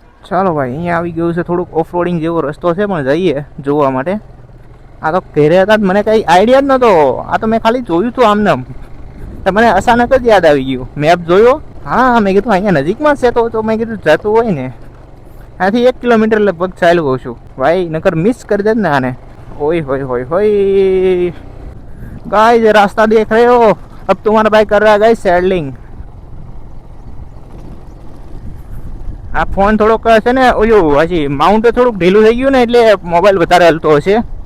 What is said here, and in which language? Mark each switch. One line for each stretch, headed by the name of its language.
Gujarati: ચાલો ભાઈ અહીંયા આવી ગયું છે થોડુંક ઓફરોડિંગ જેવો રસ્તો છે, પણ જઈએ જોવા માટે. આ તો ઘેરે હતા મને કઈ આઈડિયા જ નતો. આ તો મેં ખાલી જોયું હતું આમને. મને અચાનક જ યાદ આવી ગયું. મેપ જોયો. હા મેં કીધું અહીંયા નજીકમાં છે તો મેં કીધું જતું હોય ને. આથી 1 કિલોમીટર લગભગ ચાલ્યો હોઉં છું ભાઈ, નકર મિસ કરી દે ને આને.
Hindi: ओए होए होए होए गाइस, रास्ता देख रहे हो? अब तुम्हारा भाई कर रहा है गाइस सैडलिंग.
Gujarati: આ ફોન થોડોક છે ને ઓલું હજી માઉન્ટ થોડુંક ઢીલું થઈ ગયું ને એટલે મોબાઈલ વધારે હલતો હશે.